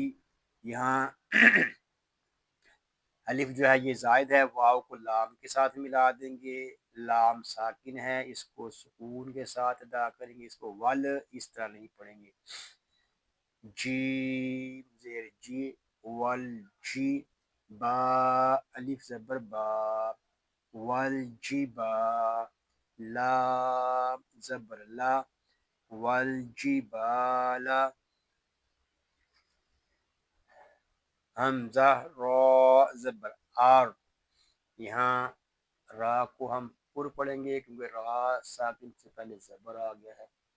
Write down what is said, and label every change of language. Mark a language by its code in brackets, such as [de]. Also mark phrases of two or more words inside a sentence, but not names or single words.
[ur] یہاں الف جو ہے یہ زائد ہے، واو کو لام کے ساتھ ملا دیں گے، لام ساکن ہے، اس کو سکون کے ساتھ ادا کریں گے، اس کو ول اس طرح نہیں پڑھیں گے۔ جیم زیر جی ول جی، با الف زبر با ول جی با، لام زبر لا، والجبال حمزہ را زبر آر، یہاں را کو ہم پر پڑھیں گے کیونکہ را ساکن سے پہلے زبر آ گیا ہے.